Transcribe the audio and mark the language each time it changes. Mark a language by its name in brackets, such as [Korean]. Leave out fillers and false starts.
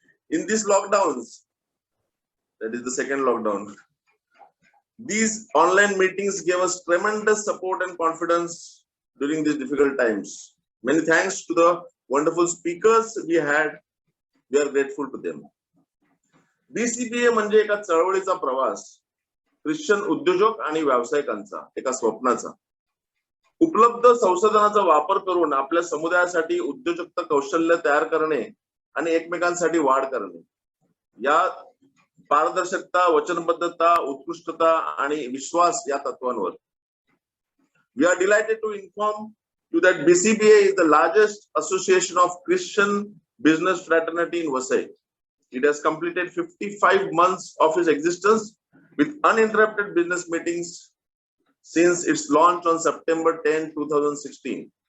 [English] In these lockdowns, that is the second lockdown, these online meetings gave us tremendous support and confidence during these difficult times. Many thanks to the wonderful speakers we had. We are grateful to them. [Marathi] BCBA म्हणजे एका चळवळीचा प्रवास, Christian उद्योजक आणि व्यावसायिकांचा एका स्वप्नाचा. उपलब्ध संसाधनाचा वापर करून आपल्या समुदायासाठी उद्योजकता कौशल्य तयार करणे आणि एकमेकांसाठी वाढ करणे, या पारदर्शकता, वचनबद्धता, उत्कृष्टता आणि विश्वास या तत्वांवर. [English] We are delighted to inform you that BCBA is the largest association of Christian business fraternity in Vasai. It has completed 55 months of its existence with uninterrupted business meetings since its launch on September 10, 2016.